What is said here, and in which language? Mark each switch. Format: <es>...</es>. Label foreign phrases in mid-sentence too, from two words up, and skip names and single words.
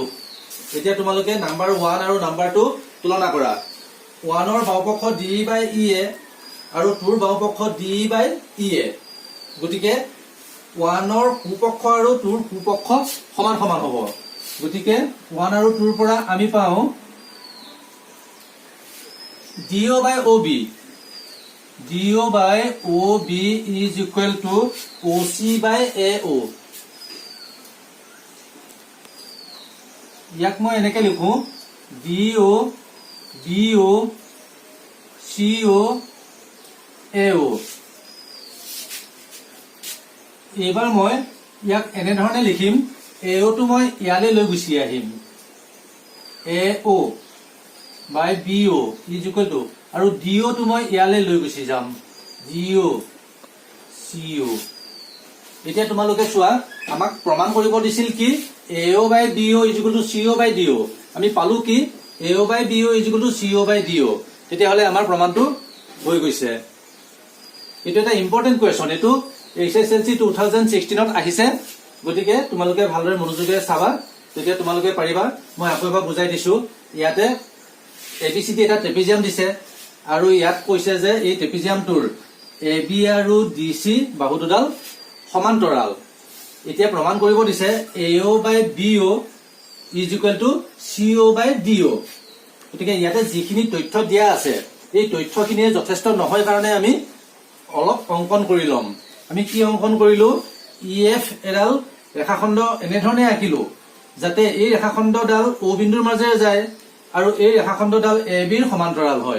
<as>এতিয়া তোমালোকে নাম্বাৰ 1 আৰু নাম্বাৰ 2 তুলনা কৰা। 1ৰ বাওপক্ষ DE by EA আৰু 2ৰ বাওপক্ষ DE by EA। গতিকে 1ৰ সোঁপক্ষ আৰু 2ৰ সোঁপক্ষ সমান সমান হ'ব। গতিকে 1 আৰু 2ৰ পৰা আমি পাওঁ DO by OB। DO by OB = OC by AO। ইয়াক মই এনেকে লিখো DO BO CO AO এইবাৰ মই ইয়াক এনে ধৰণে লিখিম AO টো মই ইয়ালৈ লৈ গুচি আহিম</as> <en>AO by BO is equal to</en> <as>আৰু DO টো মই ইয়ালৈ লৈ গুচি যাম DO CO এতিয়া তোমালোকে চোৱা আমাক প্ৰমাণ কৰিব দিছিল কি</as> <en>AO by BO is equal to CO by DO</en> <as>আমি পালো কি</as> <en>AO by BO is equal to CO by DO</en> <as>তেতিয়া হলে আমাৰ প্ৰমাণটো হৈ গৈছে এটা এটা</as> <en>important question</en> <as>এটো SSLC 2016 ত আহিছে গতিকে তোমালোকে ভালদৰে মনোযোগেৰে চাবা তেতিয়া তোমালোকে পাৰিবা মই আকৌ এবাৰ বুজাই দিছো ইয়াতে ABCD এটা ট্ৰেপিজিয়াম দিছে আৰু ইয়াত কৈছে যে এই ট্ৰেপিজিয়ামটোৰ AB আৰু DC বাহু দুডাল সমান্তৰাল এতিয়া প্ৰমাণ কৰিব দিছে</as> <en>AO by BO is equal to CO by DO</en> <as>গতিকে ইয়াতে যিখিনি তথ্য দিয়া আছে এই তথ্যখিনি যথেষ্ট নহয় কাৰণে আমি অলপ অঙ্কন কৰি লম আমি কি অঙ্কন কৰিলো EF এডাল ৰেখাখণ্ড এনে ধৰণে আঁকিলো যাতে এই ৰেখাখণ্ডডাল O বিন্দুৰ মাজেৰে যায় আৰু এই ৰেখাখণ্ডডাল AB ৰ সমান্তৰাল হয়</as>